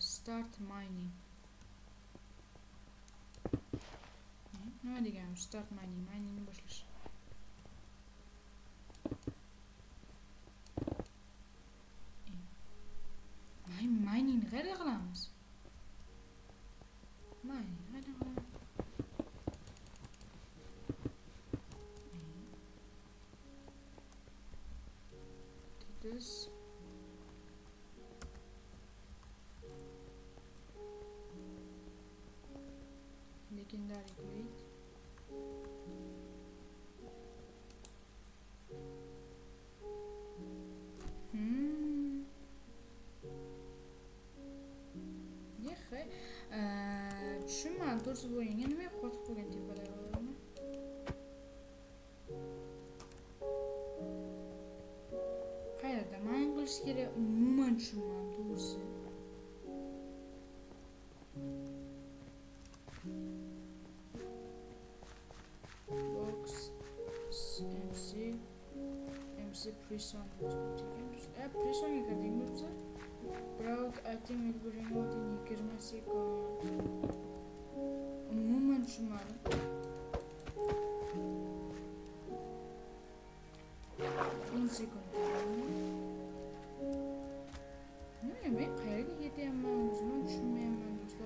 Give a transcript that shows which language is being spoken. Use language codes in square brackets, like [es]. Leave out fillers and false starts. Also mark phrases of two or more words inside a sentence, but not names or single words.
[en] Start mining. Nima deganim? Start mining, [uz] miningni boshlash. Miningni qayerda qilamiz? Mining qayerda qilamiz? [en] This legendary great. [uz] Tushunmadim, to'g'risi bu o'yinga nima qotib qolgan tepalar bormi? Qayerda mining qilish kerak? Umuman tushunmadim, to'g'risi. [en] Box MC prison. [uz] Prisonga kirdik bo'lsa, [en] Proud item will be removed in 20 sekund. [uz] Umuman tushunmadim. Sekund. Men qayerga ketyapman, o'zim tushunmayapman do'stlar.